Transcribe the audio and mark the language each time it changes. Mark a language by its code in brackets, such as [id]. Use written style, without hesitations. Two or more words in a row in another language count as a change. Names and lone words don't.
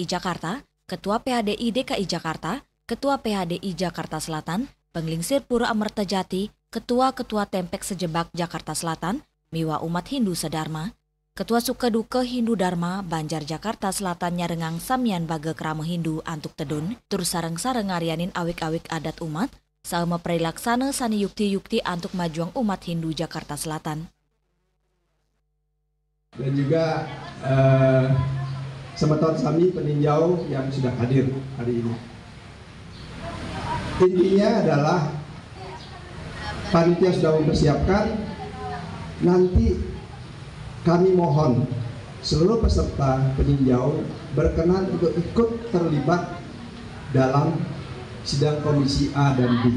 [ban] Jakarta, [id] Ketua PHDI DKI Jakarta, Ketua PHDI Jakarta Selatan, [ban] Penglingsir Pura Amerta Jati, Ketua-Ketua Tempek Sejebak Jakarta Selatan, miwa umat Hindu Sedharma, [id] Ketua Sukaduka Hindu Dharma Banjar Jakarta Selatan [ban] nyarengang samian baga krama Hindu antuk tedun, terus sareng-sareng ngarianin awik-awik adat umat, sama perilaksana sani yukti-yukti antuk majuang umat Hindu Jakarta Selatan. [id] Dan juga [ban] semeton sami [id] peninjau yang sudah hadir hari ini. Intinya adalah panitia sudah mempersiapkan, nanti kami mohon seluruh peserta peninjau berkenan untuk ikut terlibat dalam sidang komisi A dan B.